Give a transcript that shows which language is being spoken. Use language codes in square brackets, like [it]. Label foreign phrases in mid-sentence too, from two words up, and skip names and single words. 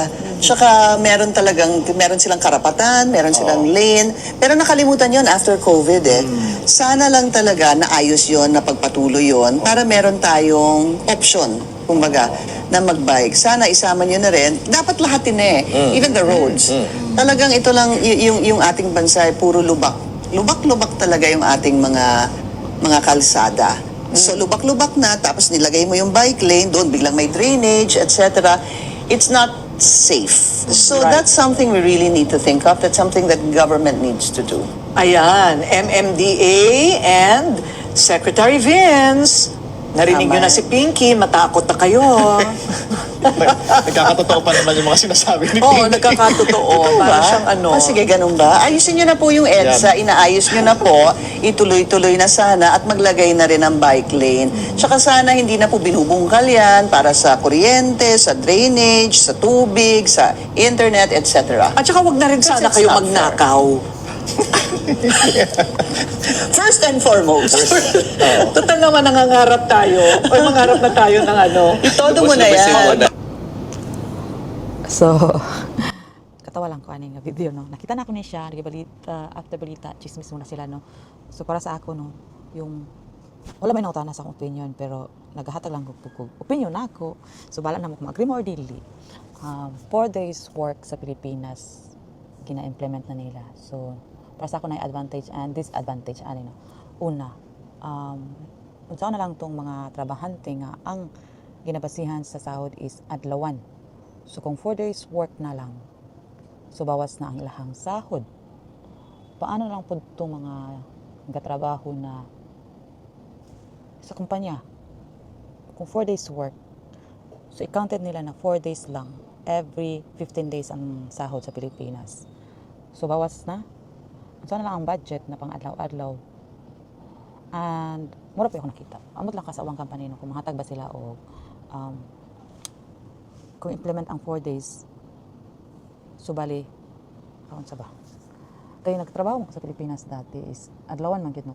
[tl] Tsaka meron silang karapatan, meron silang lane. Pero nakalimutan yon after COVID eh. Sana lang talaga naayos yon, napagpatuloy yon para meron tayong option, kumbaga, na magbike. Sana isama nyo na rin. Dapat lahatin eh. [en] Even the roads. [tl] Talagang ito lang, yung ating bansa ay puro lubak. Lubak-lubak talaga yung ating mga kalsada. So lubak-lubak na, tapos nilagay mo yung bike lane, doon biglang may drainage, etc. [en] It's not safe. So Right. that's something we really need to think of. That's something that government needs to do. [tl] Ayan, MMDA and Secretary Vince. Narinig Tama. nyo na si Pinky, matakot na kayo. Nagkakatotoo pa naman yung mga sinasabi ni Oo, Pinky. nagkakatotoo. Para siyang ano. Sige, ganun ba? Ayusin nyo na po yung EDSA, inaayos nyo na po, ituloy-tuloy na sana at maglagay na rin ng bike lane. Tsaka sana hindi na po binubungkal yan para sa kuryente, sa drainage, sa tubig, sa internet, etc. At saka wag na rin sana [en] Because [tl] kayo [en] it's not [tl] magnakaw. [en] First and foremost. [tl] Total naman nangangarap tayo. O mangarap na tayo ng ano. Itodo mo na Lubos-lubosin mo yan. na. [ceb] So katawa lang ko ani nga video no. Nakita na ako ni siya, balita after balita, chismis muna sila no. So para sa ako no, yung wala may nautana sa akong opinion pero naghahatag lang ko opinion ako. So bala na mo kung agree mo or dili. [en] 4 days work [ceb] sa Pilipinas gina-implement na nila. So para sa ako na [en] advantage and disadvantage [ceb] ani no. Una, unsa na lang tong mga trabahante nga ang ginabasihan sa sahod is adlawan. So kung 4 days work na lang, so bawas na ang ilahang sahod. [tl] Paano lang po itong mga nagtatrabaho na sa kumpanya kung [en] 4 days work, [tl] so i-counted nila na 4 days lang, every 15 days ang sahod sa Pilipinas. [ceb] So bawas na. So na lang ang budget na pang adlaw-adlaw. And mura pa ako nakita. Amot lang ka sa awang company no, kung mahatag ba sila o kung implement ang 4 days, so bali, kaon sa ba? Kaya nagtrabaho ko sa Pilipinas dati is adlawan man gyud no.